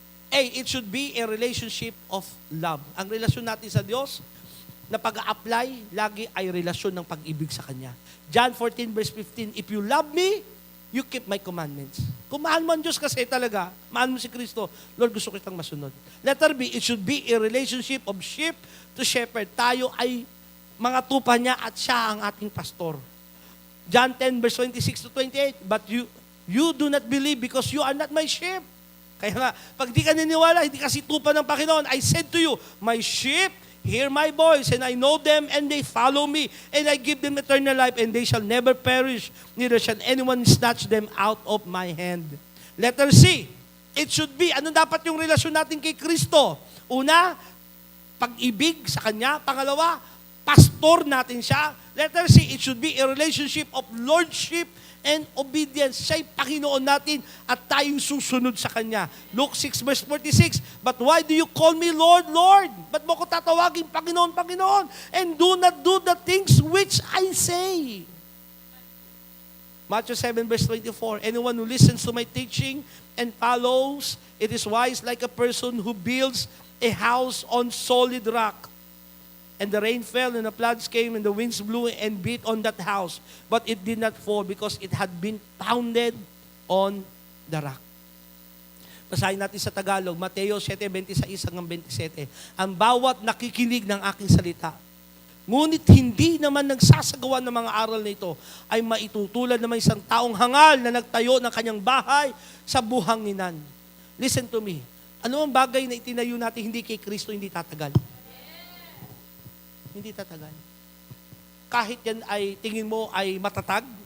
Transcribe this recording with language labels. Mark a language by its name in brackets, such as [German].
[English] It should be a relationship of love. [Filipino] Ang relasyon natin sa Diyos, na pag-a-apply, lagi ay relasyon ng pag-ibig sa Kanya. [English] John 14 verse 15, if you love me, you keep my commandments. [Filipino] Kung mahal mo ang Diyos kasi talaga, mahal mo si Kristo, Lord, gusto kitang masunod. [English] Letter B, it should be a relationship of sheep to shepherd. [Filipino] Tayo ay mga tupa niya at siya ang ating pastor. [English] John 10 verse 26 to 28, but you do not believe because you are not my sheep. [Filipino] Kaya nga, pag di ka niniwala, hindi kasi tupa ng Panginoon, [English] I said to you, my sheep hear my voice, and I know them, and they follow me, and I give them eternal life, and they shall never perish, neither shall anyone snatch them out of my hand. Letter C, it should be, [Filipino] ano dapat yung relasyon natin kay Kristo? Una, pag-ibig sa Kanya. Pangalawa, pastor natin siya. [English] Letter C, it should be a relationship of lordship and obedience. [Filipino] Siya'y Panginoon natin at tayong susunod sa Kanya. [English] Luke 6 verse 46, but why do you call me Lord, Lord? [Filipino] Ba't mo ko tatawagin Panginoon, Panginoon? [English] And do not do the things which I say. Matthew 7 verse 24, anyone who listens to my teaching and follows, it is wise like a person who builds a house on solid rock. And the rain fell, and the floods came, and the winds blew and beat on that house. But it did not fall because it had been founded on the rock. [Filipino] Basahin natin sa Tagalog, Mateo 7:26-27. Ang bawat nakikinig ng aking salita, ngunit hindi naman nagsasagawa ng mga aral na ito, ay maitutulad naman isang taong hangal na nagtayo ng kanyang bahay sa buhanginan. [English] Listen to me. [Filipino] Ano ang bagay na itinayo natin hindi kay Kristo, hindi tatagal? Hindi tatagal. Kahit yan ay tingin mo ay matatag,